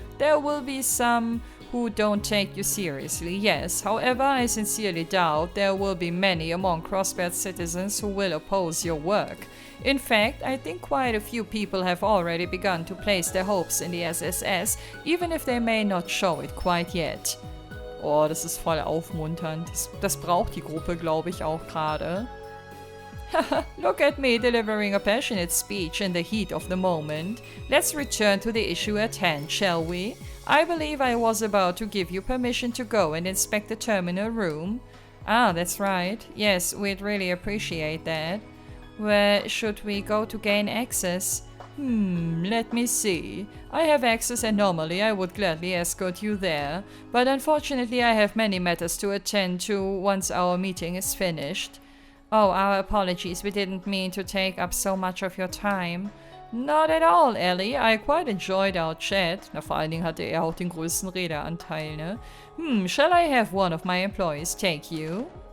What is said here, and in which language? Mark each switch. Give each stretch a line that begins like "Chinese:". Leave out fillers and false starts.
English: There will be some who don't take you seriously, yes. However, I sincerely doubt there will be many among Crossbell citizens who will oppose your work. In fact, I think quite a few people have already begun to place their hopes in the SSS, even if they may not show it quite yet.
German: Oh, das ist voll aufmunternd. Das braucht die Gruppe, glaube ich, auch gerade.
English: Look at me delivering a passionate speech in the heat of the moment. Let's return to the issue at hand, shall we? I believe I was about to give you permission to go and inspect the terminal room. Ah, that's right. Yes, we'd really appreciate that. Where should we go to gain access? Let me see. I have access and normally I would gladly escort you there, but unfortunately I have many matters to attend to once our meeting is finished. Oh, our apologies, we didn't mean to take up so much of your time. Not at all, Ellie. I quite enjoyed our chat.
German: Na, vor allen Dingen hatte er auch den größten Redeanteil, ne?
English: Shall I have one of my employees take you?